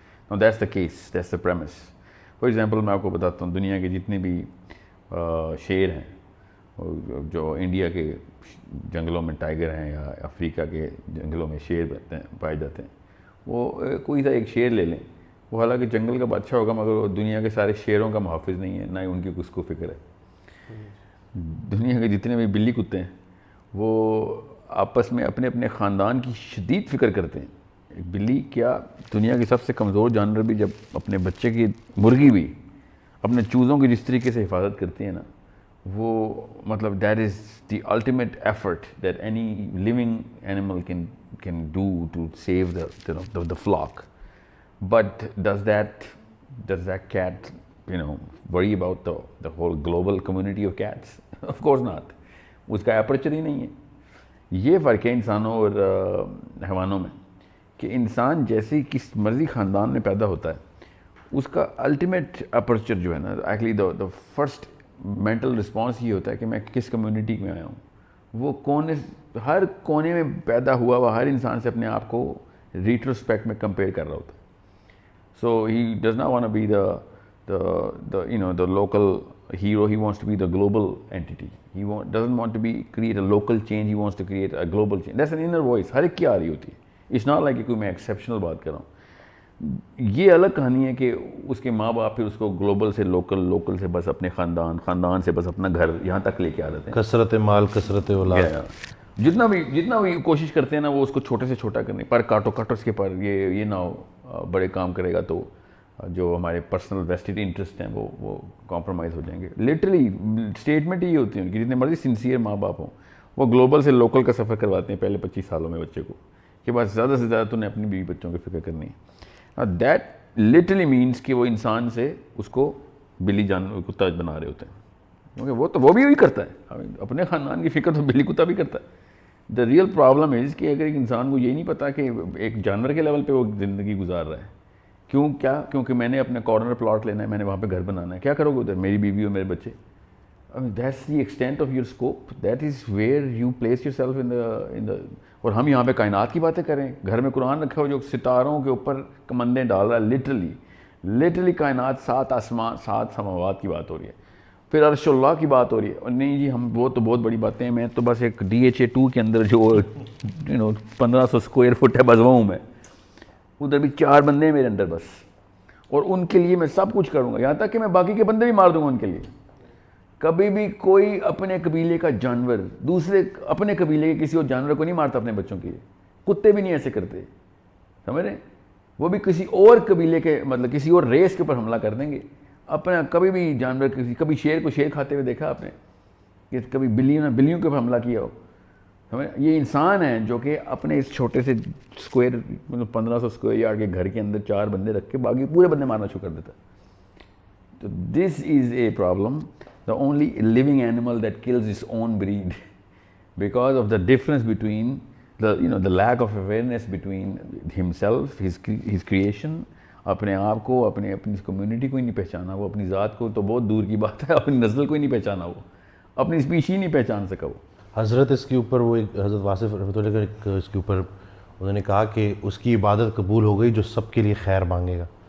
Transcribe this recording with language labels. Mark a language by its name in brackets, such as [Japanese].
[English] Now that's the case, that's the premise. [Urdu] For example, میں آپ کو بتاتا ہوں, دنیا کے جتنے بھی شیر ہیں, جو انڈیا کے جنگلوں میں ٹائیگر ہیں یا افریقہ کے جنگلوں میں شیر پائے جاتے ہیں, وہ کوئی سا ایک شیر لے لیں, وہ حالانکہ جنگل کا بادشاہ ہوگا مگر وہ دنیا کے سارے شیروں کا محافظ نہیں ہے, نہ ہی ان کی کس کو فکر ہے. دنیا کے جتنے بھی بلی کتے ہیں وہ آپس میں اپنے اپنے خاندان کی شدید فکر کرتے ہیں. ایک بلی کیا, دنیا کی سب سے کمزور جانور بھی جب اپنے بچے کی, مرغی بھی اپنے چوزوں کی جس طریقے سے حفاظت کرتی ہے نا, وہ مطلب [English] That is the ultimate effort that any living animal can do to save the flock. But does that cat worry about the whole global community of cats? Of course not. [Urdu] اس کا اپرچر ہی نہیں ہے. یہ فرق ہے انسانوں اور حیوانوں میں کہ انسان جیسے کس مرضی خاندان میں پیدا ہوتا ہے, اس کا الٹیمیٹ اپرچر جو ہے نا, [English] actually the first mental response [Urdu] یہ ہوتا ہے کہ میں کس کمیونٹی میں آیا ہوں. وہ ہر کونے میں پیدا ہوا ہوا ہر انسان سے اپنے آپ کو ریٹروسپیکٹ میں کمپیئر کر رہا ہوتا ہے. [English] So he does not want to be the local hero. He wants to be the global entity. He doesn't want to create a local change. He wants to create a global change. That's an inner voice. [Urdu] ہر ایک کی آ رہی ہوتی ہے. [English] It's not like [Urdu] کہ کوئی میں exceptional بات کر رہا ہوں. یہ الگ کہانی ہے کہ اس کے ماں باپ پھر اس کو گلوبل سے لوکل سے بس اپنے خاندان سے بس اپنا گھر یہاں تک لے کے آ جاتے ہیں. کثرت مال کثرت اولاد. جتنا بھی کوشش کرتے ہیں نا, وہ اس کو چھوٹے سے چھوٹا کرنے پر کاٹو اس کے پر یہ نہ ہو بڑے کام کرے گا تو جو ہمارے پرسنل ویسٹڈ انٹرسٹ ہیں وہ کمپرومائز ہو جائیں گے. لٹرلی اسٹیٹمنٹ یہ ہوتی ہے ان کی, جتنے مرضی سنسیئر ماں باپ ہوں, وہ گلوبل سے لوکل کا سفر کرواتے ہیں پہلے 25 سالوں میں بچے کو, کہ بس زیادہ سے زیادہ تو نے اپنی بیوی بچوں کی فکر کرنی ہے. [English] that literally means [Urdu] کہ وہ انسان سے اس کو بلی جانور کتا بنا رہے ہوتے ہیں, کیونکہ وہ بھی وہی کرتا ہے, اپنے خاندان کی فکر تو بلی کتا بھی کرتا ہے. [English] the real problem is [Urdu] کہ اگر ایک انسان کو یہی نہیں پتا کہ ایک جانور کے لیول پہ وہ زندگی گزار رہا ہے, کیونکہ میں نے اپنے کارنر پلاٹ لینا ہے, میں نے وہاں پہ گھر بنانا ہے. کیا کرو گے ادھر, میری بیوی اور میرے بچے. [English] That's the extent of your scope, that is where you place yourself in the. [Urdu] اور ہم یہاں پہ کائنات کی باتیں کریں. گھر میں قرآن رکھا ہو جو ستاروں کے اوپر کمندیں ڈال رہا ہے, لٹرلی کائنات 7 آسمان 7 سماوات کی بات ہو رہی ہے, پھر عرش اللہ کی بات ہو رہی ہے. اور نہیں جی ہم وہ تو بہت بڑی باتیں ہیں, میں تو بس ایک DHA 2 کے اندر جو 1500 اسکوائر فٹ ہے بس وہ ہوں میں, ادھر بھی 4 بندے ہیں میرے اندر بس, اور ان کے لیے میں سب کچھ کروں گا, یہاں تک کہ میں باقی کے بندے بھی مار دوں گا ان کے لیے. کبھی بھی کوئی اپنے قبیلے کا جانور دوسرے اپنے قبیلے کے کسی اور جانور کو نہیں مارتا اپنے بچوں کے لیے. کتے بھی نہیں ایسے کرتے, سمجھ رہے ہیں, وہ بھی کسی اور قبیلے کے مطلب کسی اور ریس کے اوپر حملہ کر دیں گے. اپنا کبھی بھی جانور کبھی شیر کو شیر کھاتے ہوئے دیکھا آپ نے, کہ کبھی بلیوں کے اوپر حملہ کیا ہو. یہ انسان ہے جو کہ اپنے اس چھوٹے سے اسکوائر 1500 اسکوائر یارڈ کے گھر کے اندر 4 بندے رکھ کے باقی پورے بندے مارنا شروع کر دیتا ہے. [English] تو this is a problem. The only living animal that kills its own breed because of the difference between the lack of awareness between himself, his creation. [Urdu] اپنے آپ کو اپنی کمیونٹی کو ہی نہیں پہچانا, وہ اپنی ذات کو تو بہت دور کی بات ہے, اپنی نسل کو ہی نہیں پہچانا, وہ اپنی اسپیشی نہیں پہچان سکا. وہ حضرت اس کے اوپر وہ ایک حضرت واصف رحمۃ اللہ علیہ اس کے اوپر انہوں نے کہا کہ اس کی عبادت قبول ہو گئی جو سب کے لیے خیر مانگے گا.